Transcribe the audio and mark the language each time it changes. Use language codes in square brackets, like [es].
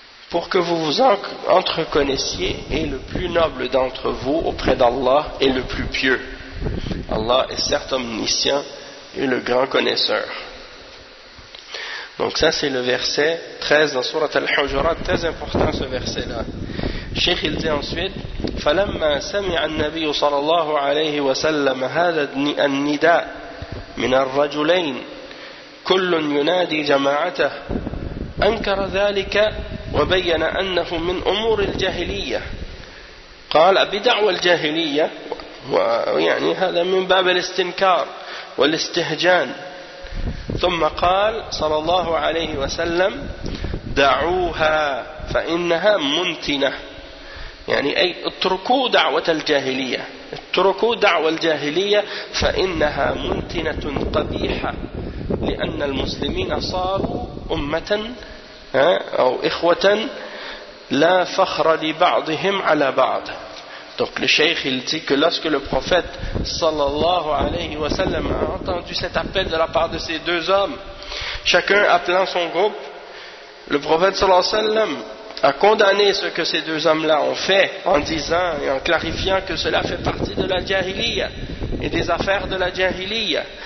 [fr] Pour que vous vous entreconnaissiez et le plus noble d'entre vous auprès d'Allah est le plus pieux. Allah est certes omniscient et le grand connaisseur. Donc ça c'est le verset 13 dans sourate Al-Hujurat, très important ce verset-là. Cheikh il dit ensuite [ar] فَلَمَّا سَمِعَ النَّبِيُّ صَلَى اللَّهُ عَلَيْهِ وَسَلَّمَ هَذَا النِّدَاء مِنَ الرَّجُلَيْنِ كُلٌّ يُنَادِي جَمَاعَتَهُ أَنْكَرَ ذَلِكَ وَبَيَّنَ أَنَّهُ مِنْ أُمُورِ الْجَاهِلِيَّةِ قال أبدعوى الجاهلية ويعني هذا من باب الاستنكار والاستهجان ثم قال صلى الله عليه وسلم دعوها فإنها منتنة يعني أي اتركوا دعوة الجاهلية اتركوا دعوة الجاهلية فإنها منتنة قبيحة لأن المسلمين صاروا أمة أو إخوة لا فخر لبعضهم على بعض. [fr] Donc le cheikh il dit que lorsque le prophète sallallahu alayhi wa sallam a entendu cet appel de la part de ces deux hommes, chacun appelant son groupe, le prophète sallallahu alayhi wa sallam a condamné ce que ces deux hommes-là ont fait en disant et en clarifiant que cela fait partie de la jahiliya et des affaires de la jahiliya.